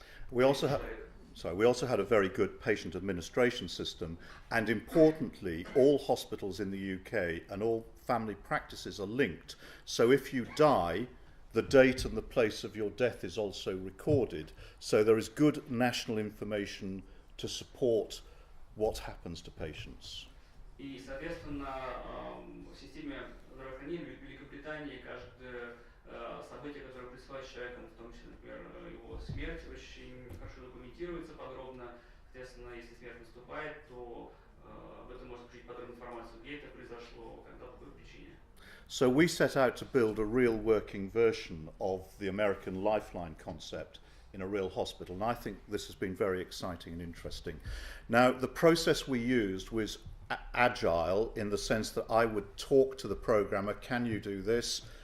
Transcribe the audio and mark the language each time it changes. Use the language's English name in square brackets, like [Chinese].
[English] We also had a very good patient administration system, and importantly, all hospitals in the UK and all family practices are linked. So if you die, the date and the place of your death is also recorded. So there is good national information to support what happens to patients. [Russian] И, соответственно, в системе здравоохранения в Великобритании каждое событие, которое происходит с человеком, в том числе, например, его смерть, очень хорошо документируется подробно. Соответственно, если смерть наступает, то об этом можно получить подробную информацию, где это произошло, когда, по какой причине. [English] So we set out to build a real working version of the American Lifeline concept in a real hospital, and I think this has been very exciting and interesting. Now, the process we used was agile in the sense that I would talk to the programmer, can you do this?